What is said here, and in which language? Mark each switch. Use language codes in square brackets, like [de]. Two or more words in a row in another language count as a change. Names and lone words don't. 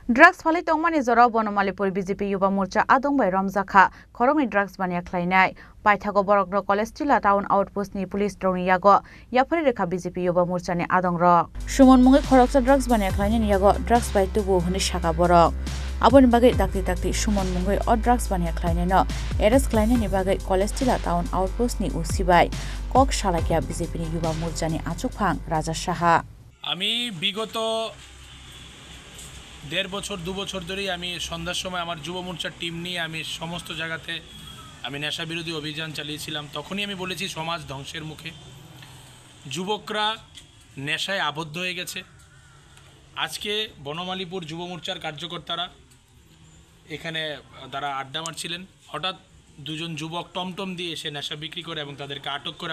[trp] Drugs phali tongmani zoro Bonomalipur BJP Yuba Morcha adongbai Ramzakha khorongni drugs bania khlainai paithago borokno college tila [en] town outpost [trp] ni police drone yago yapari rekha BJP Yuba Morcha ni adongrok Sumon mungi khoroksa drugs bania khlaini yago drugs bai tubu huni shaka borok aboni bagai takti Sumon mungi o drugs bania khlaini no arrest khlaini ni bagai college tila [en] town outpost [trp] ni usibai kok shalakya BJP ni Yuba Morcha ni achukphang Raja Saha [bn] আমি বিগত 1.5 বছর 2 বছর ধরেই আমি সন্ধ্যার সময় আমার যুব মোর্চার টিম নিয়ে আমি সমস্ত জায়গাতে আমি নেশা বিরোধী অভিযান চালিয়েছিলাম তখনই আমি বলেছি সমাজ ধ্বংসের মুখে যুবকরা নেশায় আবদ্ধ হয়ে গেছে আজকে বনমালীপুর যুব মোর্চার কার্যকর্তারা এখানে তারা আড্ডা মারছিলেন হঠাৎ দুজন যুবক টমটম দিয়ে এসে নেশা বিক্রি করে এবং তাদেরকে আটক করে